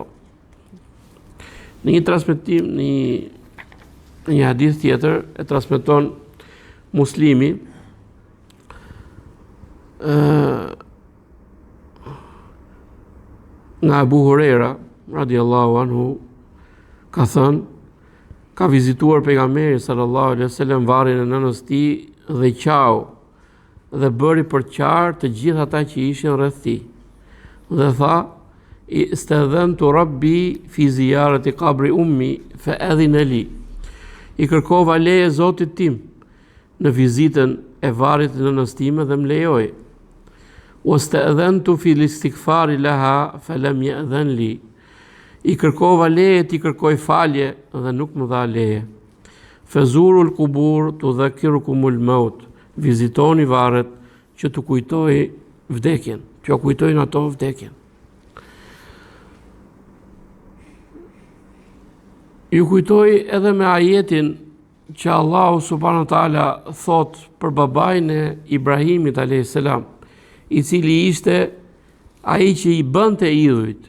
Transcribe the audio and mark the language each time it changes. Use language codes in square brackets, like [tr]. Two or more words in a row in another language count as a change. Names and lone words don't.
[sq] Në një transmetim, në një hadith tjetër e transmeton Muslimi, nga Abu Huraira [ar] رضي الله عنه, [sq] ka thënë: ka vizituar pejgamberi [ar] صلى الله عليه وسلم [sq] varrin e nënës tij dhe qau dhe bëri për qarë të gjithë ata që ishin rreth tij. Dhe tha: [ar] استأذنت ربي في زيارة قبر أمي فأذن لي. [sq] I kërkova leje Zotit tim në vizitën e varrit të nënës time dhe më lejoi. [ar] واستأذنت في الاستغفار لها فلم يأذن لي. [sq] I kërkova leje t'i kërkoj falje dhe nuk më dha leje. [ar] فزوروا القبور تذكركم الموت. [sq] Vizitoni varret që të kujtoj vdekjen, që kujtojnë ato vdekjen. Ju kujtoj edhe me ajetin që Allahu [ar] سبحانه وتعالى [sq] thot për babain e Ibrahimit [ar] عليه السلام, [sq] i cili ishte ai që i bënte idhujt.